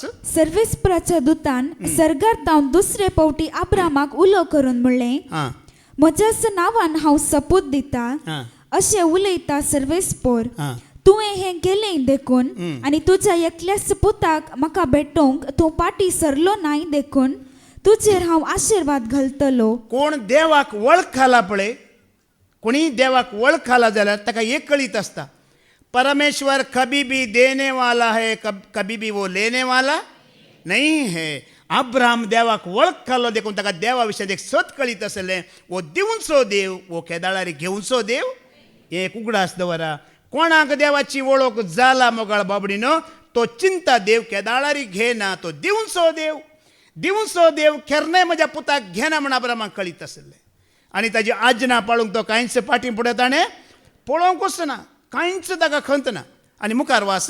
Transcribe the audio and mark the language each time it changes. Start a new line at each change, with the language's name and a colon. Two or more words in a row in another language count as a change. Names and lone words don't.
Konkani: सर्वेस्पराच्या दुतान सर्गार तावन दुसरे पावटी अब्रामाक उलो करून म्हणलें म्हज्याच नांवान हांव सपूत दिता अशें उलयता सर्वेस्पर तुवें हें केलें देखून आनी तुज्या एकल्याच पुताक म्हाका भेटोवंक तूं पाटी सरलो नाय देखून तुजेर हांव आशिर्वाद घालतलो कोण देवाक वळख घाला पळय कोणी देवाक वळख घाला जाल्यार ताका एक कळीत आसता परमेश्वर
Hindi: कभी भी देने वाला है कभी भी वो लेने वाला नहीं है
Konkani: अब्राम देवाक वळख घालो देखून ताका देवा विशयात एक सत कळीत आसलें वो दिवचो देव वो केदाळारी घेवचो देव हें एक उगडास दवरा कोणाक देवाची वळख जाला मोगाळ बाबडीनो तो चिंता देव केदाळारी घेना तो दिवचो देव केन्नाय म्हज्या पुताक घेना म्हण अब्रामाक कळीत आसलें आनी ताजी आज्ञा पाळूंक तो कांयच फाटीं फुडें ताणें पळोवंकूच ना कांयच ताका खंत ना आनी मुखार वास